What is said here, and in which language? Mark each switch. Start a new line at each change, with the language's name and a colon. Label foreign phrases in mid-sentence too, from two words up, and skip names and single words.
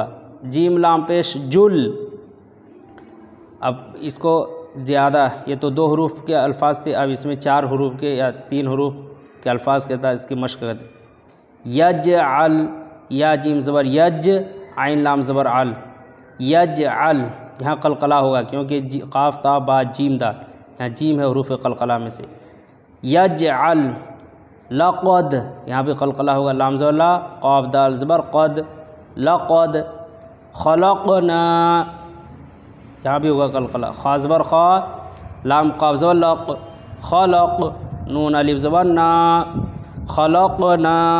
Urdu: جیم لام پیش جل، اب اس کو زیادہ، یہ تو 2 حروف کے الفاظ تھے، اب اس میں 4 حروف کے یا 3 حروف کے الفاظ کے ساتھ اس کی مشق کرتے۔ یجعل، یا جیم زبر یج، عین لام زبر عل، یجعل، یہاں قلقلہ ہوگا کیونکہ قاف تا با جیم دال، یہاں جیم ہے حروف قلقلہ میں سے۔ یجعل، لقد، یہاں پہ قلقلہ ہوگا، لام زبر لا، قاف دال زبر قد، لقد، خلقنا، یہاں بھی ہوگا قلقلہ، خا زبر خا، لام قاف زبر لق، خلق، نون الف زبر نا، خلقنا،